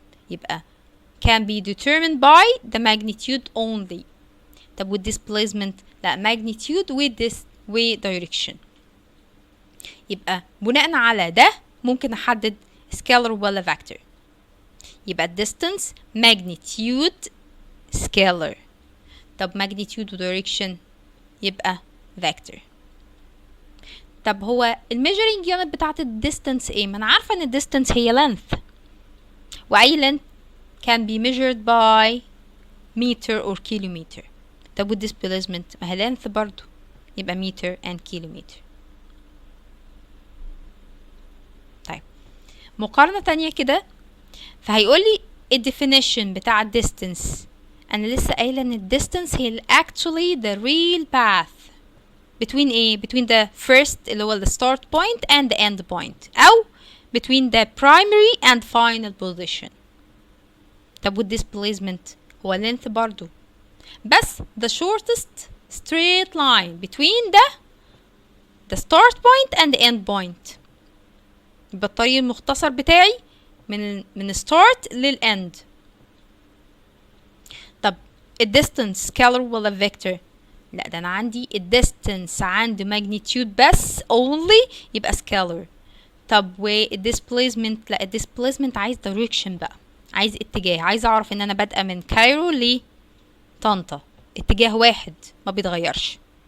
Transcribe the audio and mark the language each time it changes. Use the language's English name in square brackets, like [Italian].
[Arabic] يبقى [English] can be determined by the magnitude only. [Arabic] طب والديسبليسمنت لا، magnitude و direction. يبقى بناء على ده ممكن احدد scalar ولا vector. يبقى distance magnitude scalar. طب magnitude و direction يبقى vector. طب هو الميجرنج يونت بتاعت الديستانس ايه؟ ما انا عارفه ان الديستانس هي length، واي length [English] can be measured by meter or kilometer. [Arabic] طب والديسبليسمنت ما هي length برضو، يبقى meter and kilometer. طيب مقارنة تانية كده، فهيقول لي الديفينيشن بتاع الديستانس. انا لسه قايله ان الديستانس هي [English] actually the real path between ايه؟ between the first [Arabic] اللي هو [English] the start point and the end point، او between the primary and final position. [Arabic] طب والديسبليسمنت هو [English] length [Arabic] برضو، بس [English] the shortest straight line between the start point and the end point. [Arabic] يبقى الطريق المختصر بتاعي من start للend. طب الديستانس scalar ولا vector؟ لا، ده انا عندي الديستانس عنده magnitude بس only، يبقى scalar. طب والديسبليسمنت لا، الديسبليسمنت عايز direction بقى، عايز اتجاه، عايز اعرف ان انا بادئه من كايرو لطنطا، اتجاه واحد ما بيتغيرش.